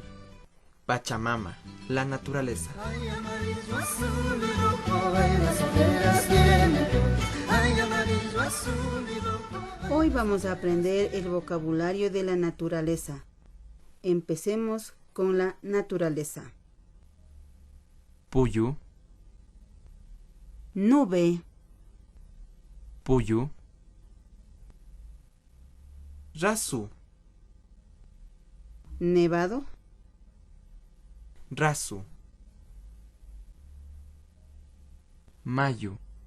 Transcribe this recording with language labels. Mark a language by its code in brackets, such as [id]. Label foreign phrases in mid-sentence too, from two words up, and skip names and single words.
[qu] Pachamama, [es] la naturaleza. Hoy vamos a aprender el vocabulario de la naturaleza. Empecemos con la naturaleza. [qu] Puyu, [es] Nube, [qu] puyu. Rasu, [es] nevado, [qu] rasu. Mayu,